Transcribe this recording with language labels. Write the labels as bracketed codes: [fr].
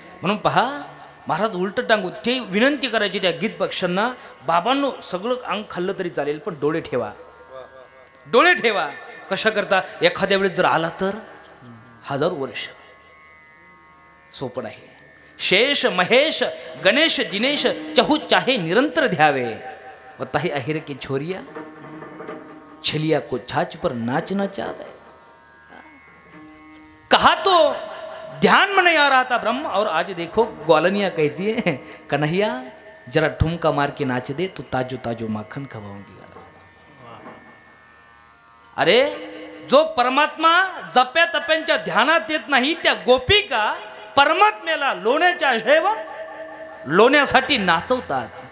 [mr] म्हणून पहा, महाराज उलट टांगून ते विनंती करायची त्या गीत पक्षांना, बाबांनो सगळं अंग खाल्लं तरी चालेल, पण डोळे ठेवा, डोळे ठेवा. कशा करता? एखाद्या वेळेस जर आला तर 1000 वर्ष सोपं आहे. [hi] शेष महेश गणेश दिनेश चहु चाहे निरंतर ध्यावे, बताही अहिर की छोरिया छलिया को छाछ पर नाचना चाहे. कहा तो ध्यान में नहीं आ रहा था ब्रह्म, और आज देखो ग्वालनिया कहती है, कन्हैया जरा ठुमका मार के नाच दे तो ताजो ताजो माखन खवाऊंगी. [mr] अरे जो परमात्मा जप्या तप्यांच्या ध्यानात येत नाही, त्या गोपिका परमात्म्याला लोण्याच्या आशेवर लोण्यासाठी नाचवतात.